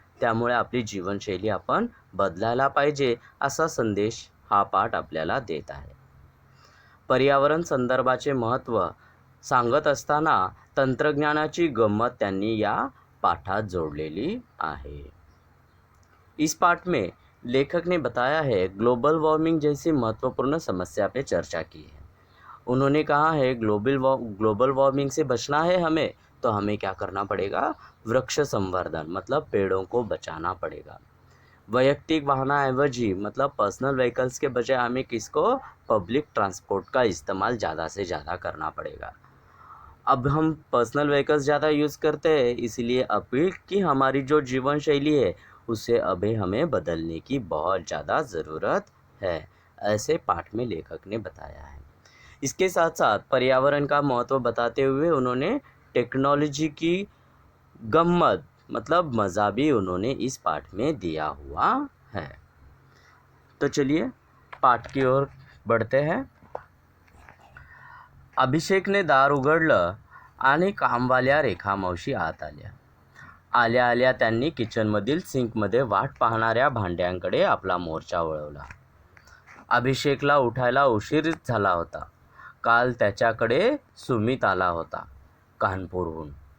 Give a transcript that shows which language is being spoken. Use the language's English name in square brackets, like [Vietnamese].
[Marathi] त्यामुळे आपली जीवनशैली आपण बदलायला पाहिजे असा संदेश हा पाठ आपल्याला देत आहे. पर्यावरण संदर्भाचे महत्त्व सांगत असताना तंत्रज्ञानाची गंमत त्यांनी या पाठात जोड़लेली आहे. [Hindi] इस पाठ में लेखक ने बताया है ग्लोबल वार्मिंग जैसी महत्वपूर्ण समस्या पे चर्चा की है. उन्होंने कहा है ग्लोबल वार्मिंग से बचना है हमें, तो हमें क्या करना पड़ेगा, वृक्ष संवर्धन मतलब पेड़ों को बचाना पड़ेगा. [Marathi] वैयक्तिक वाहनाऐवजी [Hindi] मतलब पर्सनल व्हीकल्स के बजाय हमें किसको, पब्लिक ट्रांसपोर्ट का इस्तेमाल ज़्यादा से ज़्यादा करना पड़ेगा. अब हम पर्सनल व्हीकल्स ज़्यादा यूज़ करते हैं, इसलिए अभी की हमारी जो जीवन शैली है उसे अभी हमें बदलने की बहुत ज़्यादा ज़रूरत है, ऐसे पाठ में लेखक ने बताया है. इसके साथ साथ पर्यावरण का महत्व बताते हुए उन्होंने टेक्नोलॉजी की गम्मत मतलब मज़ा भी उन्होंने इस पाठ में दिया हुआ है. तो चलिए पाठ की ओर बढ़ते हैं. [Marathi] अभिषेकने दार उघडलं आणि कामवाल्या रेखा मावशी आत आल्या. आल्या आल्या त्यांनी किचनमधील सिंकमध्ये वाट पाहणाऱ्या भांड्यांकडे आपला मोर्चा वळवला. अभिषेकला उठायला उशीर झाला होता. काल त्याच्याकडे सुमित आला होता कानपूरहून.